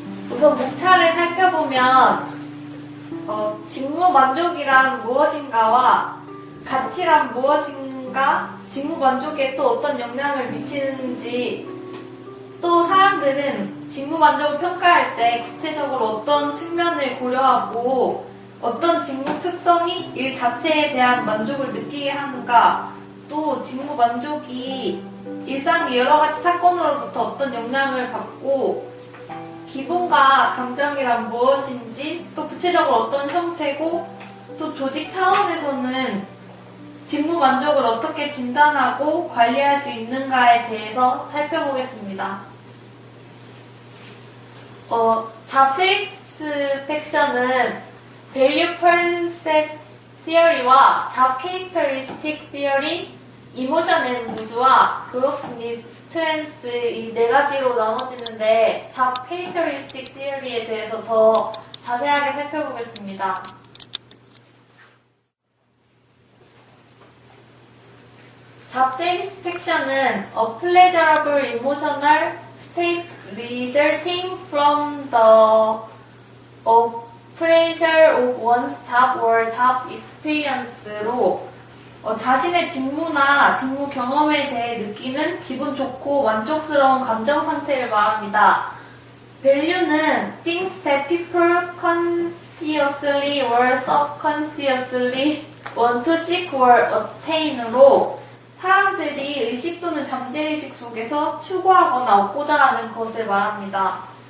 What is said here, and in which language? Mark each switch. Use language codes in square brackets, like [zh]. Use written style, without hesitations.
[ko] 우선 목차를 살펴보면 직무 만족이란 무엇인가와 가치란 무엇인가, 직무 만족에 또 어떤 영향을 미치는지, 또 사람들은 직무 만족을 평가할 때 구체적으로 어떤 측면을 고려하고 어떤 직무 특성이 일 자체에 대한 만족을 느끼게 하는가, 또 직무 만족이 일상의 여러 가지 사건으로부터 어떤 영향을 받고 기분과 감정이란 무엇인지, 또 구체적으로 어떤 형태고, 또 조직 차원에서는 직무 만족을 어떻게 진단하고 관리할 수 있는가에 대해서 살펴보겠습니다. job satisfaction은 value percept theory와 job characteristic theory, emotion and mood와 gross needs strength 이 네 가지로 나눠지는데, job characteristic theory에 대해서 더 자세하게 살펴보겠습니다. [en] job satisfaction은 a pleasurable emotional state resulting from the appraisal of one's job or job experience로 [ko] 자신의 직무나 직무 경험에 대해 느끼는 기분 좋고 만족스러운 감정 상태를 말합니다. [en] value는 things that people consciously or subconsciously want to seek or attain으로 [ko] 사람들이 의식 또는 잠재의식 속에서 추구하거나 얻고자 하는 것을 말합니다.